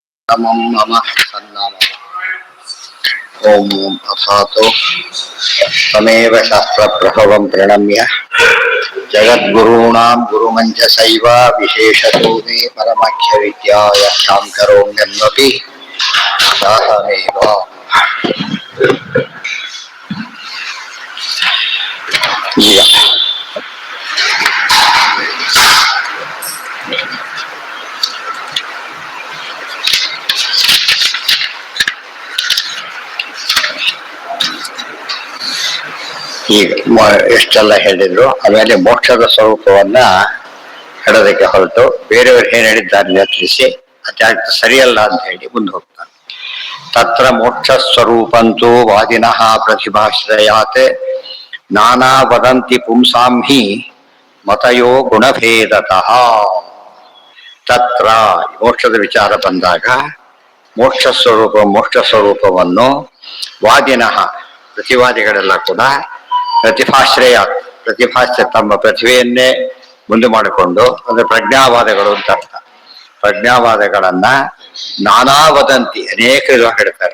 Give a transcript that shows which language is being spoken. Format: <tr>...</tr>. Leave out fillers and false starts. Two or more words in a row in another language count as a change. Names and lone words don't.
<sa>तमं मम सन्नाम ओम अथातो तमेव शास्त्रप्रभवं प्रणम्य जगद्गुरूणां गुरुमञ्जसैव विशेषतो मे परमाख्यविद्याय शां करोम्यन्वपि सहमेव</sa> <kn>ಈಗ ಎಷ್ಟೆಲ್ಲ ಹೇಳಿದ್ರು ಆಮೇಲೆ ಮೋಕ್ಷದ ಸ್ವರೂಪವನ್ನ ಹೇಳೋದಕ್ಕೆ ಹೊರಟು ಬೇರೆಯವರು ಏನ್ ಹೇಳಿದ್ದಾರೆ ತಿಳಿಸಿ ಅತ್ಯಾಗ ಸರಿಯಲ್ಲ ಅಂತ ಹೇಳಿ ಮುಂದೆ ಹೋಗ್ತಾರೆ.</kn> <sa>ತತ್ರ ಮೋಕ್ಷ ಸ್ವರೂಪಂತೂ ವಾದಿನಃ ಪ್ರತಿಭಾಶ್ರಯಾತ್ ನಾನಾ ವದಂತಿ ಪುಂಸಾಂ ಹಿ ಮತಯೋ ಗುಣಭೇದತಃ.</sa> <kn>ತತ್ರ ಮೋಕ್ಷದ ವಿಚಾರ ಬಂದಾಗ ಮೋಕ್ಷ ಸ್ವರೂಪವನ್ನು ವಾದಿನಃ ಪ್ರತಿವಾದಿಗಳೆಲ್ಲ ಕೂಡ ಪ್ರತಿಭಾಶ್ರಯ ತಮ್ಮ ಪ್ರತಿಭೆಯನ್ನೇ ಮುಂದೆ ಮಾಡಿಕೊಂಡು ಅಂದ್ರೆ ಪ್ರಜ್ಞಾವಾದಗಳು ಅಂತ ಅರ್ಥ. ಪ್ರಜ್ಞಾವಾದಗಳನ್ನ</kn> <sa>ನಾನಾ ವದಂತಿ</sa> <kn>ಅನೇಕ ವಿಧವಾಗಿ ಹೇಳ್ತಾರೆ.</kn>